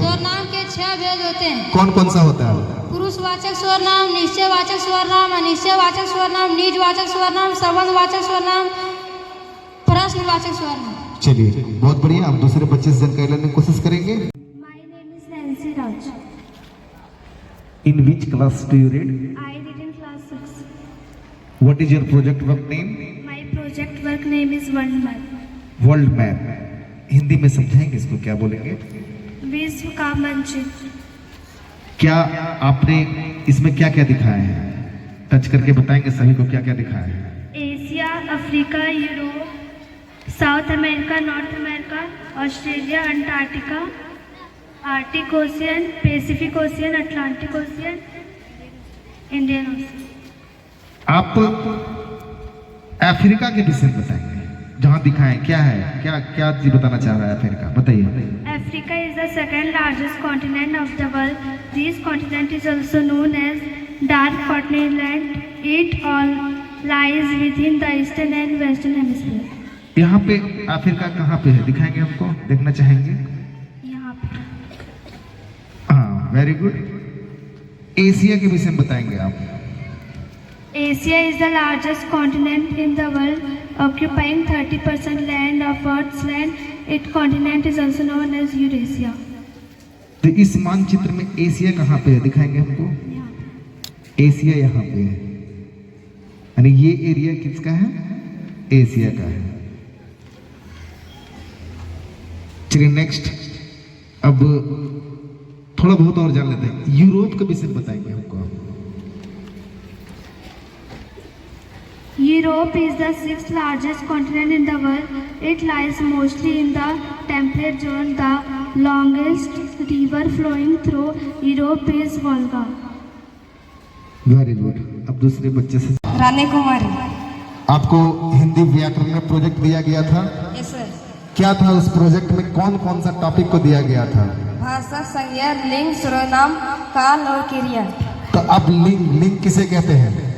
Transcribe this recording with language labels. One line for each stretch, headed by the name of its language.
Hindi: सर्वनाम के 6 भेद होते हैं। कौन कौन सा होता है? पुरुषवाचक सर्वनाम, निश्चयवाचक सर्वनाम, अनिश्चयवाचक सर्वनाम, निजवाचक सर्वनाम, संबंधवाचक सर्वनाम, प्रश्नवाचक सर्वनाम। चलिए बहुत बढ़िया। आप दूसरे बच्चे से जानकारी लेने की कोशिश करेंगे।
English: My name is Nancy Raj. In which class do you read? I read in class 6. What is your project work name? My project work name is World Map. World map.
Hindi: Hindi में समझाएंगे इसको, क्या बोलेंगे? विश्व का मानचित्र। क्या आपने इसमें क्या क्या दिखाया है? टच करके बताएंगे सभी को क्या क्या दिखाया है। Asia, Africa, Europe, south America, north America, Australia, Antarctica, Arctic ocean, Pacific ocean, Atlantic ocean, Indian ocean. आप अफ्रीका के विषय में बताएंगे जहाँ दिखाएं क्या है, क्या क्या चीज बताना चाह रहा है अफ्रीका, बताइए।
English: Africa is the second largest continent of the world. This continent is also known as Dark Continent. It all lies within the eastern and western hemisphere.
Hindi: यहाँ पे अफ्रीका कहाँ पे है, दिखाएंगे हमको, देखना चाहेंगे। यहाँ पे
English: हाँ, very good.
Hindi: एशिया के विषय में बताएंगे आप।
English: Asia is the largest continent in the world, occupying 30% land of Earth's land. Its continent is also known as Eurasia.
Hindi: तो इस मानचित्र में एशिया कहाँ पे है, दिखाएंगे हमको। एशिया यहाँ पे है, यानी ये एरिया किसका है? एशिया का है। चलिए नेक्स्ट, अब थोड़ा बहुत और जान लेते हैं। यूरोप के विषय में बताएंगे हमको।
English: Europe is the 6th largest continent in the world. It lies mostly in the temperate zone. The longest river flowing through Europe is Volga. Very good.
Hindi: अब दूसरे बच्चे से। रानी कुमारी। आपको हिंदी व्याकरण में प्रोजेक्ट दिया गया था।
English: Yes sir.
Hindi: क्या था उस प्रोजेक्ट में, कौन कौन सा टॉपिक को दिया गया था? भाषा, संज्ञा, लिंग, सर्वनाम, काल और क्रिया। तो अब लिंग किसे कहते हैं?